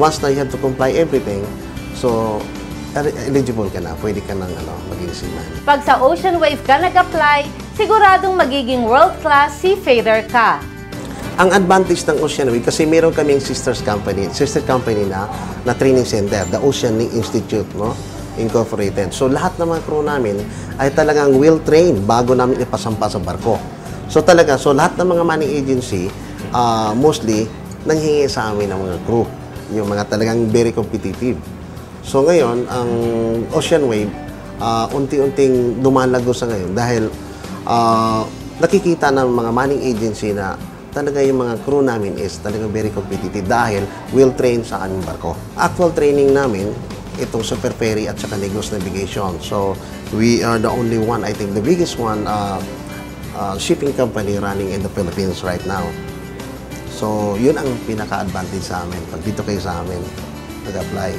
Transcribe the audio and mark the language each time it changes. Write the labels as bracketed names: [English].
[English] Once na you have to comply everything, so, [Filipino] eligible ka na. Pwede ka nang maging seaman. Pag sa Ocean Wave ka nag-apply, siguradong magiging world-class seafarer ka. Ang advantage ng Ocean Wave, kasi meron kaming sister company na training center, the Oceanic Institute, no? Incorporated. So, lahat ng mga crew namin ay talagang well-trained bago namin ipasampa sa barko. So, lahat ng mga manning agency, mostly, nanghingi sa amin ng mga crew. Yung mga talagang very competitive. So, ngayon, ang Ocean Wave, unti-unting dumalago sa ngayon dahil nakikita ng mga manning agency na talaga yung mga crew namin is talagang very competitive dahil [English] we'll train [Filipino] sa aming barko. Actual training namin, itong Super Ferry at saka Negros Navigation. [English] So, we are the only one, I think the biggest one, shipping company running in the Philippines right now. [Filipino] So, yun ang pinaka-advantage sa amin. Pag dito kayo sa amin, nag-apply.